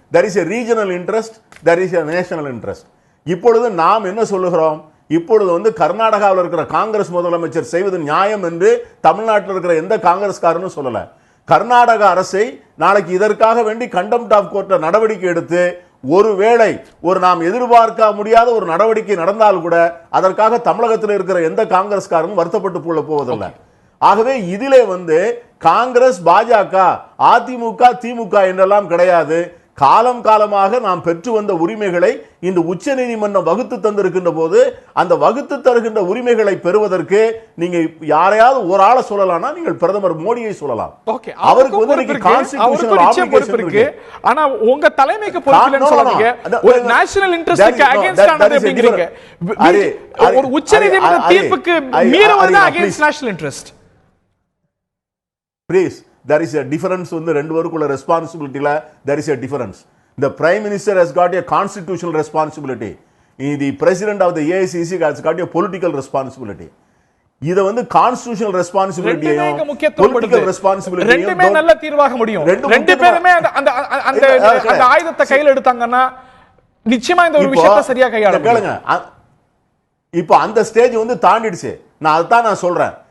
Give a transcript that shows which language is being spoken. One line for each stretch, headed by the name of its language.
English: There is a regional interest, there is a national interest.
Tamil: இப்பொழுது நாம் என்ன சொல்லுகிறோம்? இப்பொழுது கர்நாடகாவில் இருக்கிற காங்கிரஸ் முதலமைச்சர் செய்வது நியாயம் என்று தமிழ்நாட்டில் இருக்கிற எந்த காங்கிரஸ்காரனும் சொல்லல. கர்நாடக அரசை நாளைக்கு இதற்காக வேண்டி கண்டெம்ட் ஆஃப் கோர்ட் நடவடிக்கை எடுத்து ஒருவேளை நாம் எதிர்பார்க்க முடியாத ஒரு நடவடிக்கை நடந்தால் கூட அதற்காக தமிழகத்தில் இருக்கிற எந்த காங்கிரஸ்காரனும் வருத்தப்பட்டு போவதில்லை. ஆகவே இதிலே காங்கிரஸ், பாஜக, அதிமுக, திமுக என்றெல்லாம் கிடையாது. காலம் காலமாக நாம் பெற்று வந்த உரிமைகளை இந்த உச்ச நீதிமன்றம் வகுத்து தந்திருக்கின்ற போது அந்த வகுத்து தருகின்ற உரிமைகளை பெறுவதற்கு நீங்க யாரையாவது ஒரு ஆளை சொல்லலாம்னா நீங்கள் பிரதமர் மோடியை சொல்லலாம். அவருக்கு இன்னைக்கு கான்ஸ்டிடியூஷனல் ஆப்ளிகேஷன் இருக்கு. ஆனா உங்க தலைமைக்கு பொறுப்பு இல்லன்னு சொல்றீங்க. ஒரு நேஷனல் இன்ட்ரஸ்ட்க்கு அகைன்ஸ்ட் ஆனது அப்படிங்கறீங்க. ஒரு உச்ச நீதிமன்ற தீர்ப்புக்கு மீறுவது
English: Against national interest. Please, there is a difference
Tamil: ரெண்டு பேருக்குள்ள ரெஸ்பான்சிபிலிட்டில
English: there is a difference. The prime minister has got a constitutional responsibility. The president of the AICC has got a political responsibility. இத constitutional responsibility political responsibility
Tamil: ரெண்டுமே நல்ல தீர்வாக முடியும். ரெண்டு பேருமே அந்த ஆயுதத்தை கையில் எடுத்தாங்கன்னா நிச்சயமா இந்த ஒரு விஷயத்தை சரியா கையாள கேளுங்க. இப்போ அந்த ஸ்டேஜ் தாண்டிடுச்சு. நான் அதான் நான் சொல்றேன்.